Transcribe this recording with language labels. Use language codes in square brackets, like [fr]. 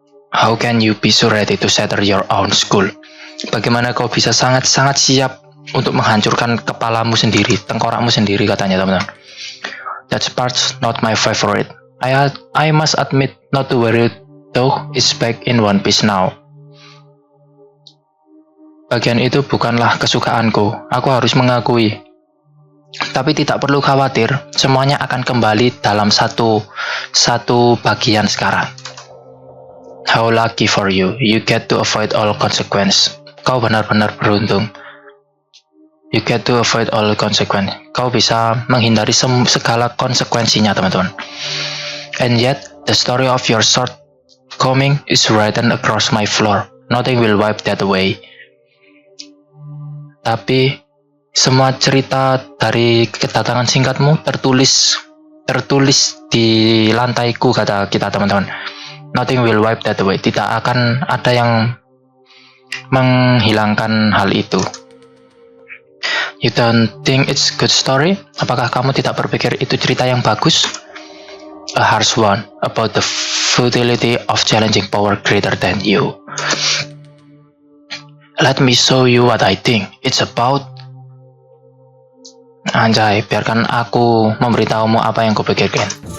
[en] How can you be so ready to shatter your own skull? [id] Bagaimana kau bisa sangat-sangat siap untuk menghancurkan kepalamu sendiri, tengkorakmu sendiri, katanya, teman-teman. [en] That part's not my favorite. I must admit not to worry though is back in one piece now. [id] Bagian itu bukanlah kesukaanku, aku harus mengakui. Tapi tidak perlu khawatir, semuanya akan kembali dalam satu bagian sekarang. [en] How lucky for you, you get to avoid all consequence. [id] Kau benar-benar beruntung. [en] You get to avoid all consequence. [id] Kau bisa menghindari segala konsekuensinya, teman-teman. [en] And yet, the story of your shortcoming is written across my floor. Nothing will wipe that away. [id] Tapi semua cerita dari kedatangan singkatmu tertulis di lantaiku, kata kita, teman-teman. [en] Nothing will wipe that away. [id] Tidak akan ada yang menghilangkan hal itu. [en] You don't think it's good story? [id] Apakah kamu tidak berpikir itu cerita yang bagus? [en] A harsh one about the futility of challenging power greater than you. Let me show you what I think it's about. [id] Anjay, biarkan aku memberitahumu apa yang kupikirkan.